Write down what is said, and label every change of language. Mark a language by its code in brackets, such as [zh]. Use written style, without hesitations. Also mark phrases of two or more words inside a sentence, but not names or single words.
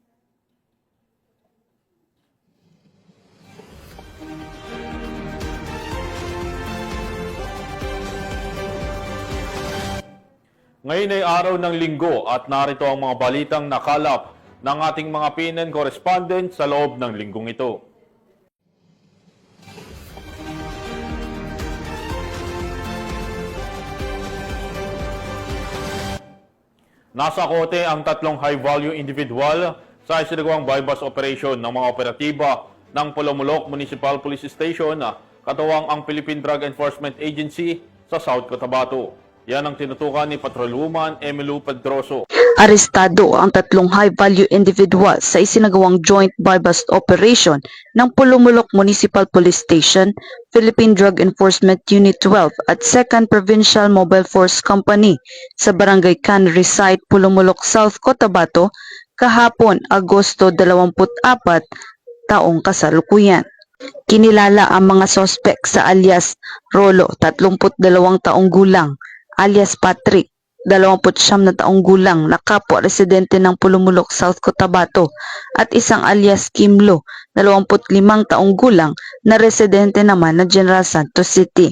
[tl] Ngayon ay araw ng linggo at narito ang mga balitang nakalap ng ating mga PNN correspondent sa loob ng linggong ito. Nasa kote ang tatlong [en] high-value individual [tl] sa isinagawang [en] bypass operation [tl] ng mga operatiba ng Pulumulok Municipal Police Station, katuwang ang Philippine Drug Enforcement Agency sa South Cotabato. Yan ang tinutukan ni Patrolwoman Emilu Pedroso. Arestado ang tatlong [en] high-value individual [tl] sa isinagawang [en] joint bypass operation [tl] ng Pulumulok Municipal Police Station, Philippine Drug Enforcement Unit 12 at 2nd Provincial Mobile Force Company sa Barangay Cannery Site, Pulumulok, South Cotabato, kahapon Agosto 24, taong kasalukuyan. Kinilala ang mga sospek sa alias Rolo, 32 taong gulang, alias Patrick, 29 na taong gulang na kapwa residente ng Pulumulok, South Cotabato, at isang alias Kimlo, 25 taong gulang na residente naman ng General Santos City.